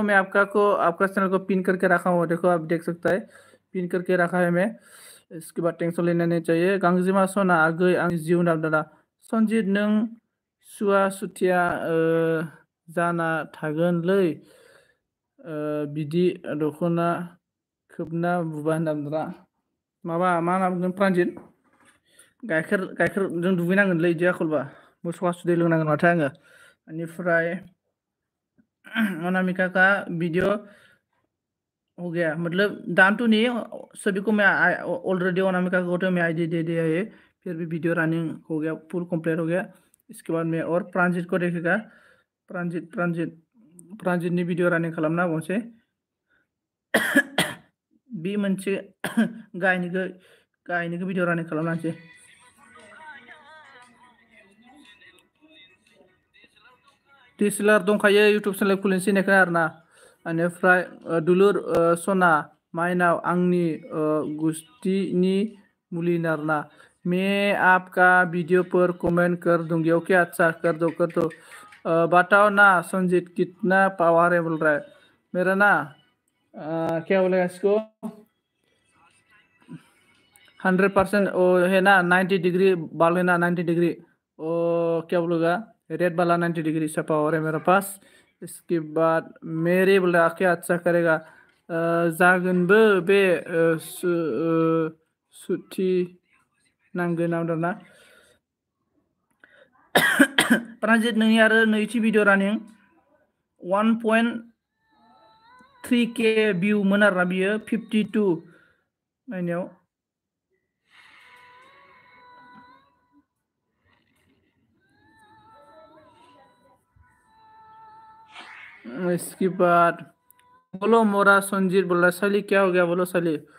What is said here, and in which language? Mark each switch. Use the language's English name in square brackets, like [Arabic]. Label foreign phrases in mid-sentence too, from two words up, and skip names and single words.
[Hindi] मैं आपका चैनल को पिन करके रखा हूँ देखो आप देख सकता है पिन करके रखा है मैं इसके बाद टेंशन लेना नहीं [Bodo] चाहिए गांजिमा सना आगै आं जिउ नामदाना संजीत नों सुवा सुथिया जाना थागोनलै बिदि दखना खोबना बुबा होनदारा माबा मा होनना बुंगोन प्रान्जित गाइखेरजों दुगैनांगोनलै बिदि आखलबा मोसौ हासुदै लोंनांगोन माथो आङो बेनिफ्राय [Hindi] अनामिका का वीडियो हो गया मतलब डान तो नहीं सभी को मैं ऑलरेडी अनामिका को तो मैं आईडी दे दिया है फिर भी [English] video running [Hindi] हो गया [English] full complete [Hindi] हो गया इसके बाद मैं और प्रांजित को देखेगा [Bodo] प्रांजितनि वीडियो रनिंग खालामना होबावनोसै बे मोनसे गायनिखौ [English] video running [Bodo] खालामनानैसै डिएसएलआर दंखायो इउटुब चेनेल खुलिनोसै होननायखौ आरोना बेनिफ्राय दुलुर सना माइनाव आंनि गुस्थिनि मुलि आरोना [Hindi] मैं आपका वीडियो पर कमेंट कर दूंगी ओके अच्छा कर दो बताओ ना संजीत कितना पावर है बोल रहा है मेरा ना क्या बोलेगा इसको 100% है ना 90 डिग्री बाल है ना 90 डिग्री क्या बोलेगा रेड वाला 90 डिग्री सा पावर है मेरे पास इसके बाद मेरे बोल रहा क्या अच्छा करेगा [Bodo] जागोनबो बे सुथि नांगोन आरोना प्रान्जित नोंनि आरो नैथि [English] video running [Bodo] 1.3K भिउ मोन आरोना बियो 52 नायनायाव [Hindi] इसके बाद बोलो मोरा संजीत बोल रहा साली क्या हो गया बोलो साली